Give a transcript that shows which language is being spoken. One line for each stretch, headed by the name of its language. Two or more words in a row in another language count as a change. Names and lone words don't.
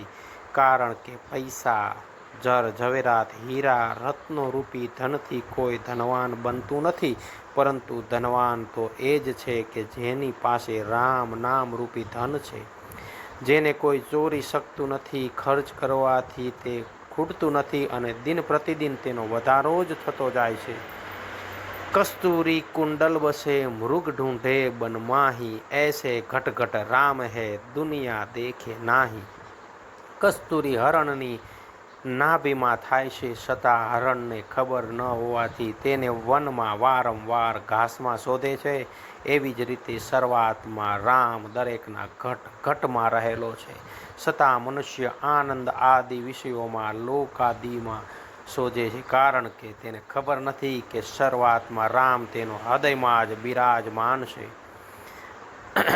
Gujarati: કારણ કે પૈસા, જર ઝવેરાત, હીરા રત્નો રૂપી ધનથી કોઈ ધનવાન બનતું નથી, પરંતુ ધનવાન તો એ જ છે કે જેની પાસે રામ નામ રૂપી ધન છે, જેને કોઈ ચોરી શકતું નથી, ખર્ચ કરવાથી તે ખૂટતું નથી અને દિન પ્રતિદિન તેનો વધારો જ થતો જાય છે.
Hindi: कस्तुरी कुंडल बसे मृग ढूंढे बन माही, ऐसे घट घट राम है दुनिया देखे नाही.
Gujarati: કસ્તુરી હરણની નાભીમાં થાય છે, છતાં હરણને ખબર ન હોવાથી તેને વનમાં વારંવાર ઘાસમાં શોધે છે. એવી જ રીતે સર્વાત્મા રામ દરેકના ઘટ ઘટમાં રહેલો છે, છતાં મનુષ્ય આનંદ આદિ વિષયોમાં લોકાદિમાં શોધે છે, કારણ કે તેને ખબર નથી કે સર્વાત્મા રામ તેનો હૃદયમાં જ બિરાજમાન છે.